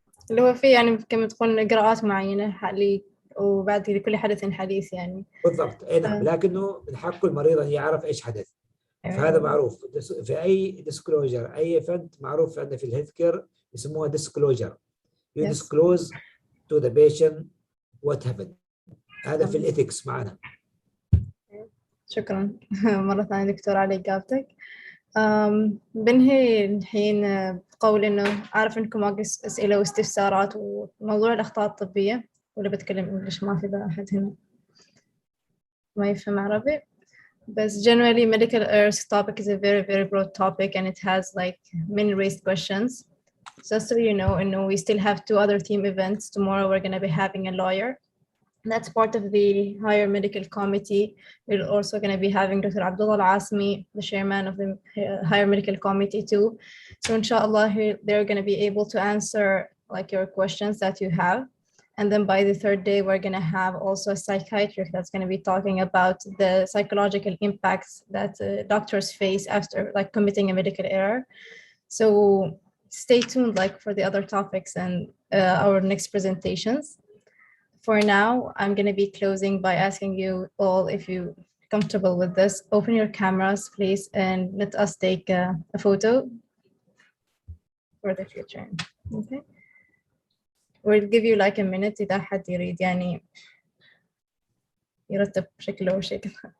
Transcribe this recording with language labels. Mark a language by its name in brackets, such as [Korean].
[Arabic] اللي هو في يعني كما تقول إجراءات معينة حالي وبعد لكل حدث حديث يعني. بالضبط، اي نعم، لكنه من حقه المريض ان يعرف ايش حدث. فهذا معروف في اي ديسكلوجر، اي فند معروف عندنا في الهيلث كير يسموها ديسكلوجر. [English] You disclose to the patient what happened. [Arabic] هذا في الإثكس معنا. شكرا مرة ثانية دكتور على إجابتك. بنهي الحين بقول إنه عارف إنكم واقف أسئلة واستفسارات وموضوع الأخطاء الطبية، ولا بتكلم إنجليش؟ ما في أحد هنا ما يفهم عربي. [English] بس generally medical errors topic is a very, very broad topic and it has like many raised questions. Just so you know, and we still have 2 other team events. Tomorrow we're going to be having a lawyer. That's part of the higher medical committee. We're also going to be having Dr. Abdullah Al-Asmi, the chairman of the higher medical committee too. So inshallah, they're going to be able to answer like your questions that you have. And then by the 3rd day, we're going to have also a psychiatrist that's going to be talking about the psychological impacts that doctors face after like committing a medical error. So stay tuned like for the other topics and our next presentations. For now, I'm going to be closing by asking you all, if you're comfortable with this, open your cameras, please, and let us take a photo for the future. Okay. We'll give you like a minute [Arabic] إذا حد يريد يعني يرتب شكله وشكل.